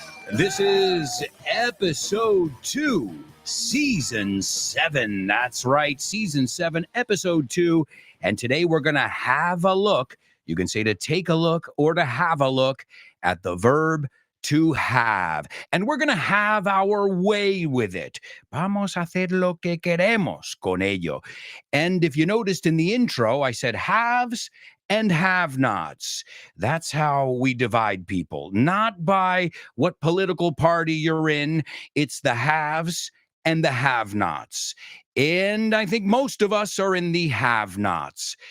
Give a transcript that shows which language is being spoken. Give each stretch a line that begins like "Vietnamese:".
English: This is episode 2, season 7. That's right, season 7, episode 2. And today we're going to have a look. You can say to take a look or to have a look at the verb to have. And we're going to have our way with it.
Spanish: Vamos a hacer lo que queremos con ello.
English: And if you noticed in the intro, I said haves and have-nots. That's how we divide people. Not by what political party you're in. It's the haves and the have-nots. And I think most of us are in the have-nots.